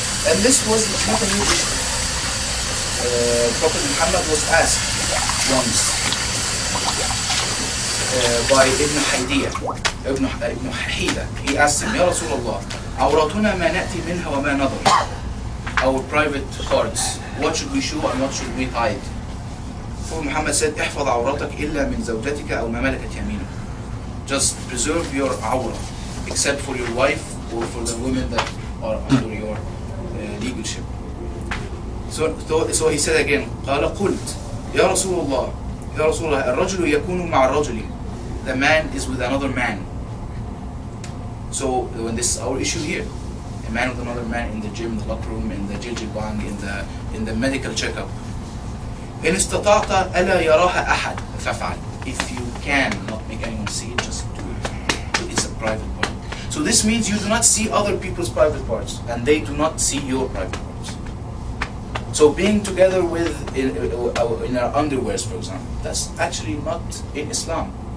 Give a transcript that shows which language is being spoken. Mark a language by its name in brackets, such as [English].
[English] And this was not a new issue. Prophet Muhammad was asked once by Ibn Haydiyah, Ibn Hida. He asked him, [Arabic] Ya Rasulullah, awratuna ma na'ti minha wa ma nadar. [English] Our private parts, what should we show and what should we hide? Prophet Muhammad said, [Arabic] احفظ عورتك إلا من زوجتك أو ما ملكت يمينك. [English] Just preserve your awra, except for your wife or for the women that are under your leadership. So he said again, [Arabic] قال قلت يا رسول الله يا رسول الله الرجل يكون مع الرجل. [English] The man is with another man. So when this is our issue here, a man with another man in the gym, in the locker room, in the jilbang, in the medical checkup. [Arabic] إن استطعت ألا يراها أحد فافعل. [English] If you can not make anyone see it, just do it. It's a private part. So this means you do not see other people's private parts, and they do not see your private parts. So being together with in our underwears, for example, that's actually not in Islam.